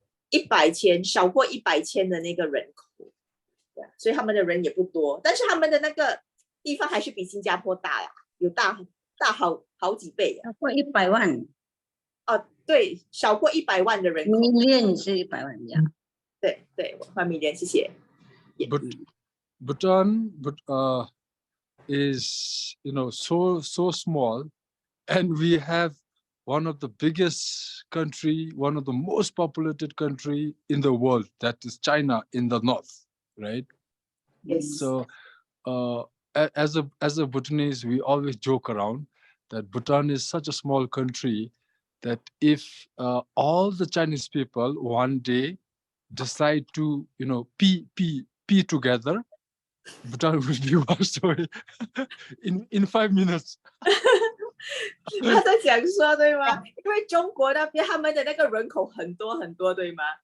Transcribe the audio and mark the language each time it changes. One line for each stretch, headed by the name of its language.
Chinese: 100千，少过100千的那个人口，所以他们的人也不多，但是他们的那个地方还是比新加坡大呀，有大好几倍呀。超过100万。对，少过100万的人口。 million 是100万呀。对，1 million，谢谢。
English: Bhutan is so small, and we have one of the biggest country, one of the most populated country in the world, that is China in the north, right? Yes. So as a Bhutanese, we always joke around that Bhutan is such a small country that if all the Chinese people one day decide to pee together, Bhutan will be washed away in 5 minutes.
Chinese: 他在讲说对吗？因为中国那边他们的那个人口很多很多，对吗？